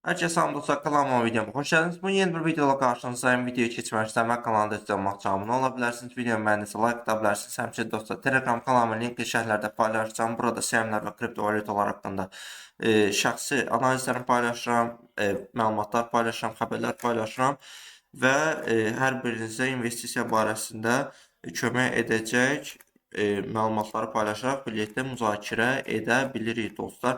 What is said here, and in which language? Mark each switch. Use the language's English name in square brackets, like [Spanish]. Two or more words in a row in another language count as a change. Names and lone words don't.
[Turkish] Herkese salam dostlar, kanalıma videoma hoş geldiniz. Bu yeni bir videoda karşınızdayım. [Azerbaijani] Videoyu keçməmişdən və kanalda sizə olmaq canlı ola bilərsiniz. Videomu bəyəndinizsə like ata bilərsiniz. Həmçinin dostlar, Telegram kanalımın linkli şərhlərdə paylaşacağım. Burada səhmlər və kriptovalyutalar haqqında şəxsi analizlərimi paylaşıram, məlumatlar paylaşıram, xəbərlər paylaşıram və hər birinizə investisiya barəsində kömək edəcək məlumatları paylaşaraq birlikdə müzakirə edə bilirik dostlar.